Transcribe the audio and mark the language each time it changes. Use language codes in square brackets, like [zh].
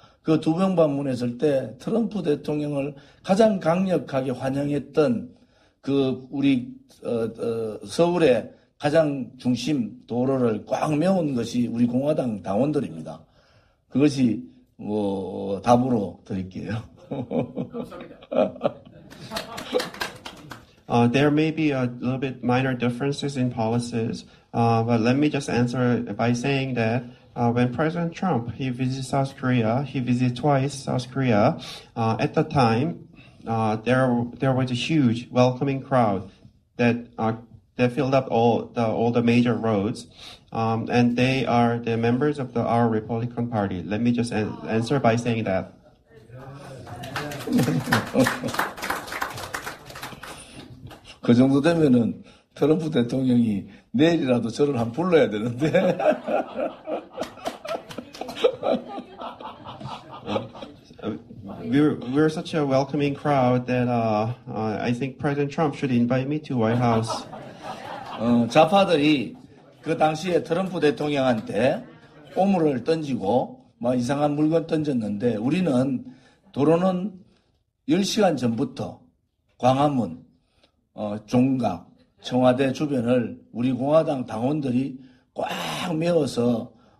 [ko] 그 2번 방문했을 때 트럼프 대통령을 가장 강력하게 환영했던 우리 서울의 가장 중심 도로를 꽉 메운 것이 우리 공화당 당원들입니다. 그것이 답으로 드릴게요. [en] There may be a little bit minor differences in policies, but let me just answer by saying that when President Trump, he visited South Korea, he visited twice South Korea, at the time, there was a huge welcoming crowd that filled up all the major roads, and they are the members of our Republican Party. Let me just answer by saying that. [ko] 그 정도 되면은 트럼프 대통령이 내일이라도 저를 한번 불러야 되는데. [en] We're such a welcoming crowd that I think President Trump should invite me to White House. [ko] 좌파들이 그 당시에 트럼프 대통령한테 오물을 던지고 이상한 물건 던졌는데 우리는 도로는 10시간 전부터 광화문, 종각, 청와대 주변을 우리 공화당 당원들이 꽉 메워서